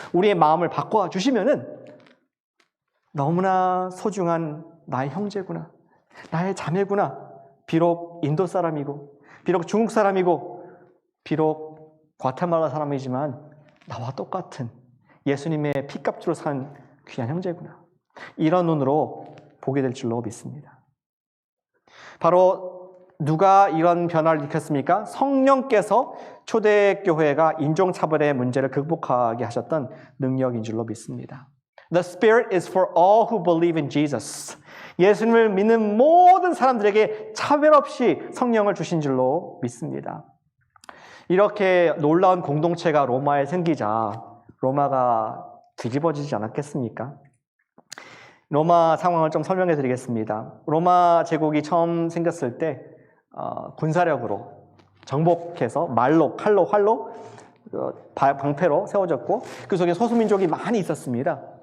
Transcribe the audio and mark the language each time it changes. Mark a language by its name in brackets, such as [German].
[Korean] 우리의 마음을 바꿔 주시면은 너무나 소중한 나의 형제구나, 나의 자매구나, 비록 인도 사람이고 비록 중국 사람이고 비록 과테말라 사람이지만 나와 똑같은 예수님의 피값으로 산 귀한 형제구나, 이런 눈으로 보게 될 줄로 믿습니다. 바로 누가 이런 변화를 일으켰습니까? 성령께서 초대교회가 인종차별의 문제를 극복하게 하셨던 능력인 줄로 믿습니다. [English] The Spirit is for all who believe in Jesus. [Korean] 예수님을 믿는 모든 사람들에게 차별 없이 성령을 주신 줄로 믿습니다. 이렇게 놀라운 공동체가 로마에 생기자 로마가 뒤집어지지 않았겠습니까? 로마 상황을 좀 설명해 드리겠습니다. 로마 제국이 처음 생겼을 때 군사력으로 정복해서 말로, 칼로, 활로, 방패로 세워졌고 그 속에 소수민족이 많이 있었습니다.